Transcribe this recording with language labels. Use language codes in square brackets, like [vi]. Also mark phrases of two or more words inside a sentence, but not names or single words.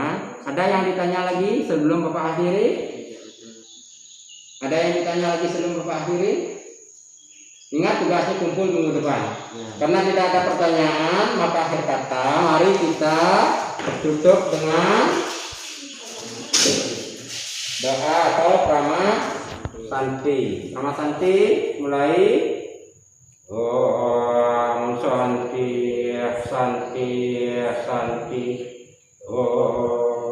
[id] Ada yang ditanya lagi sebelum Bapak akhiri? Ada yang ditanya lagi sebelum Bapak akhiri? Ingat, tugasnya kumpul minggu depan. Karena tidak ada pertanyaan, maka akhir kata mari kita tutup dengan doa atau prama santi. Prama santi mulai. [sa] Om Santi Santi Om